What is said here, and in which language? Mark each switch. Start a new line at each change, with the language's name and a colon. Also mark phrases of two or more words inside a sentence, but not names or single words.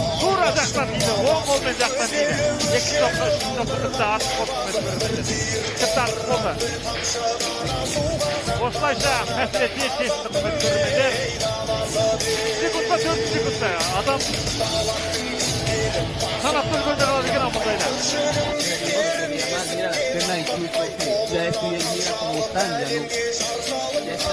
Kazakh: Тура жақтан тиді, оң қолмен жақтан тиді. Екі топқа, үшінші топқа тіпті артық болды, құрметті көрермендер. Тіпті артық болды. Осылайша мәселе тез шешілді, құрметті көрермендер. Секундта, төрт секундта. Адам санатты өлгендер алады екен, амандайда.
Spanish: Mira, las piernas incluso, ya estoy ahí, mira cómo están, ya no.